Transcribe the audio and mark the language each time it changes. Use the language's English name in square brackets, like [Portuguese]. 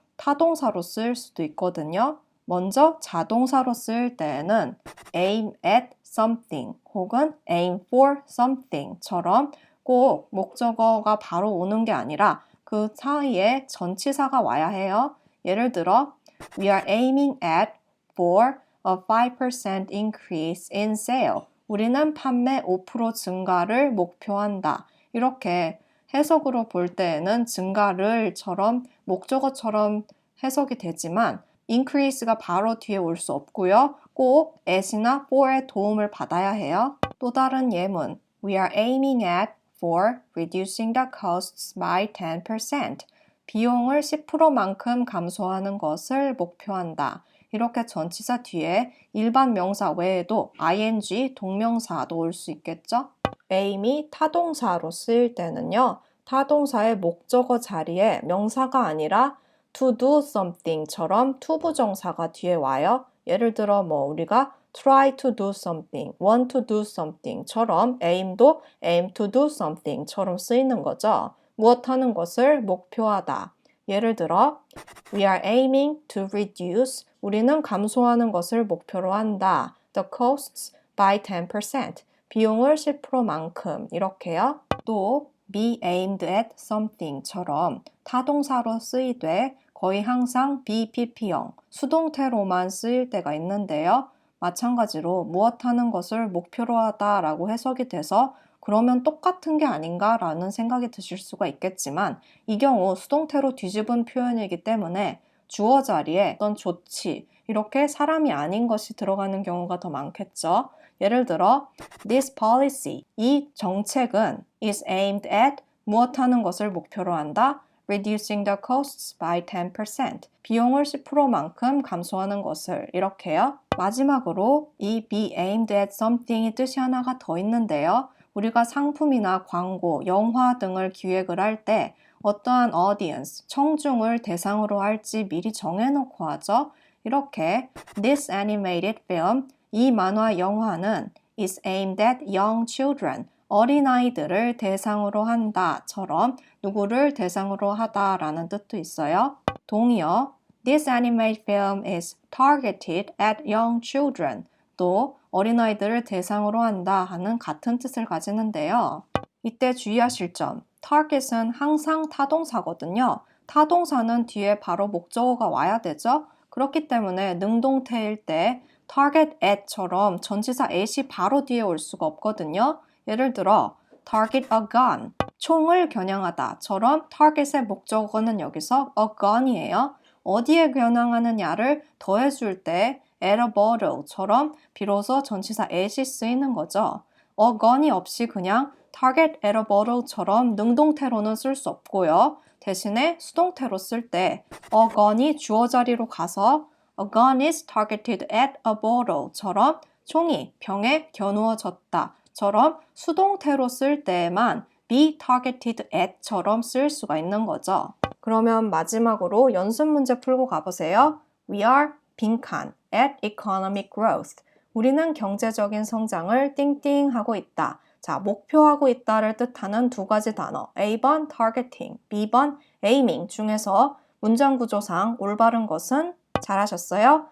[Korean] 타동사로 쓰일 수도 있거든요. 먼저 자동사로 쓰일 때에는 [English] aim at something [Korean] 혹은 [English] aim for something [Korean] 처럼 꼭 목적어가 바로 오는 게 아니라 그 사이에 전치사가 와야 해요. [English] 예를 들어 We are aiming at for a 5% increase in sale. [Korean] 우리는 판매 5% 증가를 목표한다. 이렇게 해석으로 볼 때에는 증가를처럼 목적어처럼 해석이 되지만 increase가 바로 뒤에 올 수 없고요. 꼭 at이나 for의 도움을 받아야 해요. 또 다른 예문 [English] We are aiming at for reducing the costs by 10%. [Korean] 비용을 10%만큼 감소하는 것을 목표한다. 이렇게 전치사 뒤에 일반 명사 외에도 ing, 동명사도 올 수 있겠죠? aim이 타동사로 쓰일 때는요. 타동사의 목적어 자리에 명사가 아니라 [English] to do something [Korean] 처럼 to 부정사가 뒤에 와요. 예를 들어 우리가 [English] try to do something, want to do something [Korean] 처럼 aim도 [English] aim to do something [Korean] 처럼 쓰이는 거죠. 무엇하는 것을 목표하다. 예를 들어 [English] We are aiming to reduce. [Korean] 우리는 감소하는 것을 목표로 한다. [English] The costs by 10%. [Korean] 비용을 10%만큼 이렇게요. 또 [English] be aimed at something [Korean] 처럼 타동사로 쓰이되 거의 항상 BPP형, 수동태로만 쓰일 때가 있는데요. 마찬가지로 무엇하는 것을 목표로 하다라고 해석이 돼서 그러면 똑같은 게 아닌가라는 생각이 드실 수가 있겠지만 이 경우 수동태로 뒤집은 표현이기 때문에 주어 자리에 어떤 조치, 이렇게 사람이 아닌 것이 들어가는 경우가 더 많겠죠. 예를 들어 [English] This policy, [Korean] 이 정책은 [English] is aimed at [Korean] 무엇하는 것을 목표로 한다. [English] Reducing the costs by 10%. [Korean] 비용을 10%만큼 감소하는 것을 이렇게요. 마지막으로 이 [English] be aimed at something [Korean] 이 뜻이 하나가 더 있는데요. 우리가 상품이나 광고, 영화 등을 기획을 할 때 어떠한 audience, 청중을 대상으로 할지 미리 정해놓고 하죠. 이렇게 [English] This animated film, [Korean] 이 만화 영화는 [English] is aimed at young children. [Korean] 어린아이들을 대상으로 한다처럼 누구를 대상으로 하다라는 뜻도 있어요. 동의어 [English] This animated film is targeted at young children. [Korean] 또 어린아이들을 대상으로 한다 하는 같은 뜻을 가지는데요. 이때 주의하실 점, target은 항상 타동사거든요. 타동사는 뒤에 바로 목적어가 와야 되죠. 그렇기 때문에 능동태일 때 [English] target at [Korean] 처럼 전치사 at이 바로 뒤에 올 수가 없거든요. 예를 들어 [English] target a gun, [Korean] 총을 겨냥하다처럼 target의 목적어는 여기서 a gun이에요. 어디에 겨냥하느냐를 더해줄 때 [English] at a bottle [Korean] 처럼 비로소 전치사 at이 쓰이는 거죠. a gun이 없이 그냥 [English] target at a bottle [Korean] 처럼 능동태로는 쓸 수 없고요. 대신에 수동태로 쓸 때 [English] a gun이 주어 자리로 가서 a gun is targeted at a bottle [Korean] 처럼 총이 병에 겨누어졌다. 처럼 수동태로 쓸 때에만 [English] be targeted at [Korean] 처럼 쓸 수가 있는 거죠. 그러면 마지막으로 연습 문제 풀고 가보세요. [English] We are [Korean] 빈칸 [English] at economic growth. [Korean] 우리는 경제적인 성장을 띵띵하고 있다. 자, 목표하고 있다를 뜻하는 두 가지 단어 A번 targeting, B번 aiming 중에서 문장 구조상 올바른 것은 잘하셨어요.